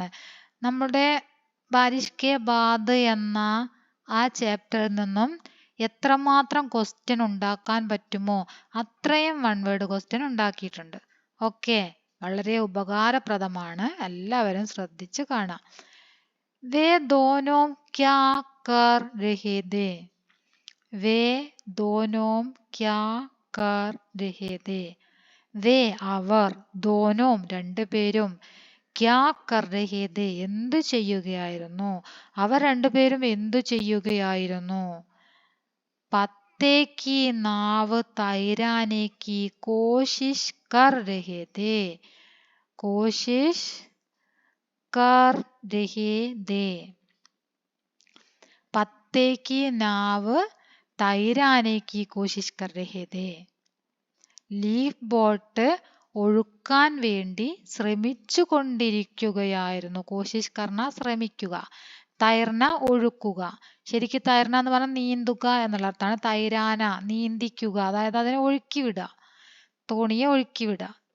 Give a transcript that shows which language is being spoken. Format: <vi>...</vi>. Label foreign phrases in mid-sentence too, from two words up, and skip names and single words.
<ml>നമ്മുടെ ബാരിഷ് കെ ബാദ് എന്ന ആ ചാപ്റ്ററിൽ നിന്നും എത്രമാത്രം ക്വസ്റ്റ്യൻ ഉണ്ടാക്കാൻ പറ്റുമോ അത്രയും</ml> <en>one word question</en> <ml>ഉണ്ടാക്കിയിട്ടുണ്ട്. ഓക്കെ, വളരെ ഉപകാരപ്രദമാണ്. എല്ലാവരും ശ്രദ്ധിച്ച് കാണാം.</ml> <hi>वे दोनों क्या कर रहे थे? वे दोनों क्या कर रहे थे?</hi> <ml>वे അവർ, ദോനോം രണ്ടുപേരും,</ml> <hi>क्या कर रहे थे</hi> <ml>എന്തു ചെയ്യുകയായിരുന്നു? അവർ രണ്ടുപേരും എന്തു ചെയ്യുകയായിരുന്നു?</ml> <hi>पत्ते की नाव तैराने की कोशिश कर रहे थे. കോശിഷ് कर रहे थे. पत्ते की नाव तैराने की कोशिश कर रहे थे.</hi> <en>leaf boat</en> <ml>ഒഴുക്കാൻ വേണ്ടി ശ്രമിച്ചു കൊണ്ടിരിക്കുകയായിരുന്നു.</ml> <hi>कोशिश करना</hi> <ml>ശ്രമിക്കുക, തൈർന ഒഴുക്കുക. ശരിക്കും തൈർന എന്ന് പറഞ്ഞാൽ നീന്തുക എന്നുള്ള അർത്ഥമാണ്. തൈരാന നീന്തിക്കുക, അതായത് അതിനെ ഒഴുക്കി വിടുക, തോണിയെ ഒഴുക്കി വിടുക.</ml>